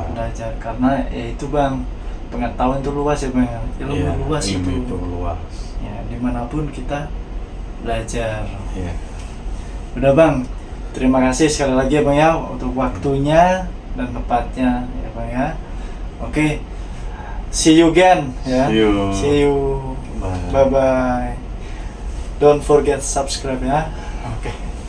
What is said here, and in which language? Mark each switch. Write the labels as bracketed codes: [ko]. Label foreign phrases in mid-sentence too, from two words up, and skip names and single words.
[id] Tetap belajar karena ya itu Bang, pengetahuan itu luas ya Bang, ilmu Iya, luas ilmu itu. itu luas. Ya dimanapun kita belajar. Iya. Udah Bang, terima kasih sekali lagi ya Bang ya untuk waktunya dan tempatnya ya Bang ya. Oke, [en] see you again ya. See you. Bye bye. Don't forget subscribe ya. Oke.